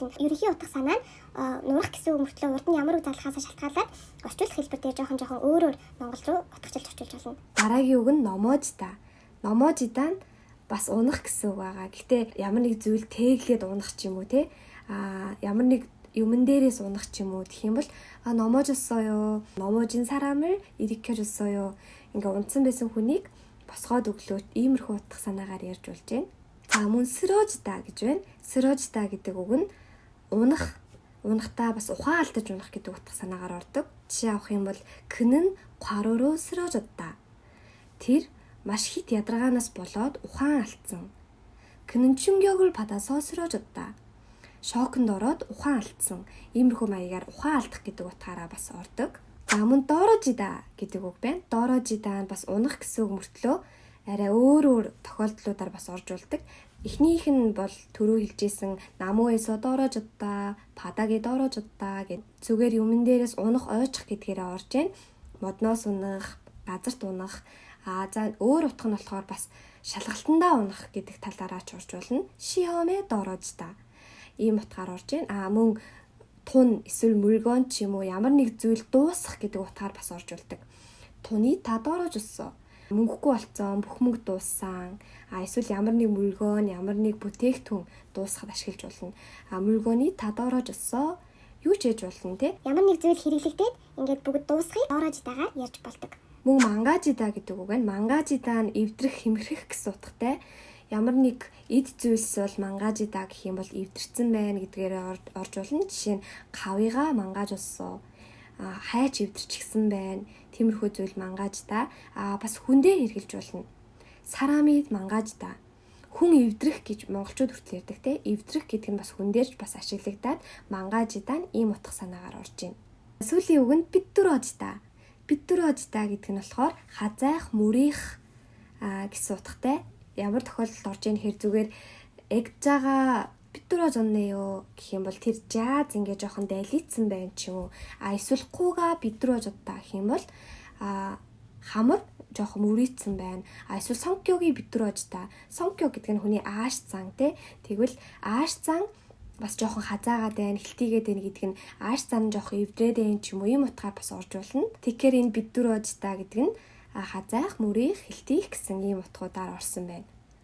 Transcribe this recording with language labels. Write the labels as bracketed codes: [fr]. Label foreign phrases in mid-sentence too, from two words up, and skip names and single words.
[mn] Ерөнхий утга санаа нь нуурах гэсэн үг мөртлөө урд нь ямар үг залхахаас шалтгаалаад орчуулах хэлбэр дээр жоохон өөрөөр монгол руу утгачлж орчуулж болно. Дараагийн үг нь номоожида. Номоожида нь бас унах гэсэн үг байгаа. Гэхдээ ямар нэг зүйл тээглээд унах ч юм уу те. Ямар нэг юмн дээрээс унах ч юм уу гэх юм бол 넘어졌어요. [ko] 넘어진 사람을 일으켜줬어요. [mn] ингээ унтсан байсан хүнийг босгоод өглөө иймэрхүү утга санаагаар ярьж болж байна. За мөн сөрожида гэж байна. Сөрожида гэдэг үг нь унахтаа бас ухаан алдаж унах гэдэг утга санаагаар ордог. жишээ авах юм бол [ko] 그는 과로로 쓰러졌다. [mn] тэр маш хит ядаргаанаас болоод ухаан алдсан. [ko] 그는 충격을 받아서 쓰러졌다. [mn] шоконд ороод ухаан алдсан. Иймэрхүү маягаар ухаан алдах гэдэг утгаараа бас ордог. За мөн доорожида гэдэг үг байна. доорожида нь бас унах гэсэн үг мөртлөө арай өөр тохиолдлуудаар бас орж улдаг. Эхнийх нь бол түрүү хэлжсэн [ko] 나무에서 떨어졌다, 바닥에 떨어졌다 [mn] гэд зүгээр юмн дээрээс унах ойчих гэдгээрээ орж байна. Модноос унах, газарт унах. За өөр утга нь болохоор бас шалгалтандаа унах гэдэг талаараа ч орж болно. [ko] 시험에 떨어지다. [mn] ийм утгаар орж байна. Мөн тун эсвэл 물건 ч юм уу ямар нэг зүйл дуусах гэдэг утгаар бас орж улдаг. [ko] 돈이 다 떨어졌어. [mn] мөнгөгүй болцсон, бүх мөнгө дууссан. Эсвэл ямар нэг 물건, ямар нэг бүтээгдэхүүн дуусахад ашиглаж болно. [ko] 물건이 다 떨어졌어. [mn] юу ч хийж болно те. Ямар нэг зүйл хэрэглэгдээд ингээд бүгд дуусахыг доорожидагаар ярьж болдог. Мөн мангажида гэдэг үг байна. мангажида нь эвдрэх, хэмхрэх гэсэн утгатай. Ямар нэг эд зүйлс бол мангажида гэх юм бол эвдэрсэн байна гэдгээр орж болно. Жишээ нь [ko] 가위가 망가졌어. [mn] хайч эвдэрчихсэн байна. Тиймэрхүү зүйл мангажида. Бас хүндээ хэрглэж болно. [ko] 사람이 망가지다. [mn] хүн эвдрэх гэж монголчууд хүртэл ярьдаг те. эвдрэх гэдэг нь бас хүндээрч бас ашиглагдаад мангажида нь ийм утга санаагаар орж байна. Сүүлийн үг нь битрожида. битрожида гэдэг нь болохоор хазайх, мүрийх гэсэн утгатай. Ямар тохиолдолд орж ийн хэр зүгээр эгжага 비뚤어졌네요 гэх юм бол тэр жааз ингээ жоохон дайлицсан байх ч юм уу. Эсвэл [ko] 코가 비뚤어졌다 [mn] гэх юм бол хамар жоохон мөрийцсэн байна. [ko] Эсвэл 성격이 비뚤어지다. [mn] 성격 гэдэг нь хүний ааш зан те. Тэгвэл ааш зан бас жоохон хазаагаад байна, хилтийгээд байна гэдэг нь ааш зан жоохон эвдрээд байна ч юм уу. Ийм утгаар бас орж болно. Тэгэхээр энэ 비뚤어지다 гэдэг нь хазаах, мөрийх, хилтийх гэсэн ийм утгуудаар орсон байна.